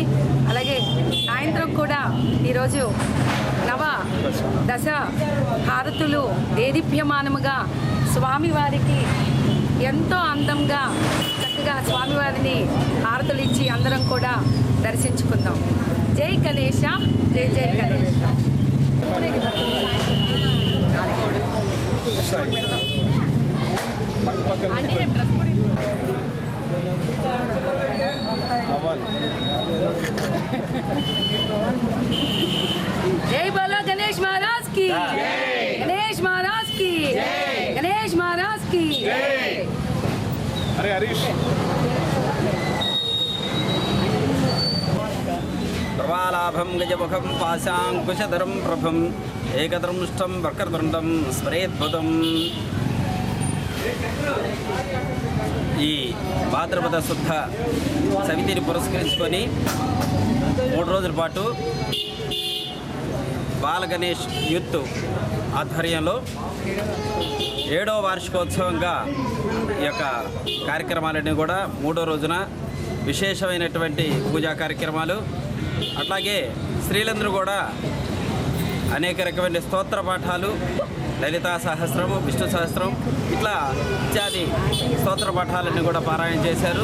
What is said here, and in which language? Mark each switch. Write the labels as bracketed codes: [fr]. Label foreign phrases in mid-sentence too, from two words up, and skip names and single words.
[te] అలాగే సాయంత్రం కూడా ఈరోజు దశ హారతులు దేదీప్యమానముగా స్వామివారికి ఎంతో అందంగా చక్కగా స్వామివారిని హారతులు ఇచ్చి అందరం కూడా దర్శించుకుందాం. జై గణేష, జై జై గణేష. [hi] जय बोलो गणेश महाराज की, गणेश महाराज की, गणेश महाराज की. अरे हरीश. [sa] प्रवालाभं गजमुखं पाशाङ्कुशधरं प्रभं एकदृष्टं वक्रतुण्डं स्मरेद्भुतम्. [te] ఈ భాద్రపద శుద్ధ సవితిని పురస్కరించుకొని 3 రోజుల పాటు బాల గణేష్ యూత్ ఆధ్వర్యంలో 7వ వార్షికోత్సవంగా ఈ యొక్క కార్యక్రమాలన్నీ కూడా 3వ రోజున విశేషమైనటువంటి పూజా కార్యక్రమాలు, అట్లాగే స్త్రీలందరూ కూడా అనేక రకమైన స్తోత్ర పాఠాలు, లలితా సహస్రము, విష్ణు సహస్రం ఇట్లా ఇత్యాది స్తోత్ర పాఠాలన్నీ కూడా పారాయణ చేశారు.